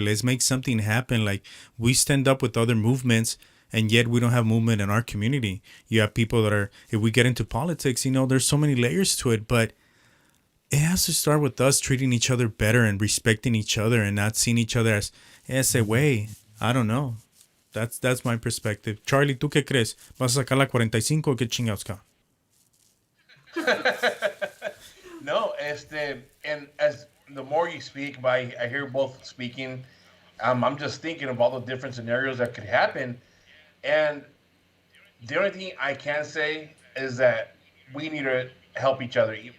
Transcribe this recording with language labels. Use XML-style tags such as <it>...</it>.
<en>Let's make something happen. Like, we stand up with other movements, and yet we don't have movement in our community. You have people that are, if we get into politics, there's so many layers to it, but it has to start with us treating each other better and respecting each other and not seeing each other as ese way. I don't know. That's my perspective. Charlie, ¿tú qué crees?</en> <es>¿Vas a sacar la 45 o qué chingados, cabrón?</es> <en>No, and as the more you speak, I hear both speaking. I'm just thinking of all the different scenarios that could happen, and the only thing I can say is that we need to help each other.</en>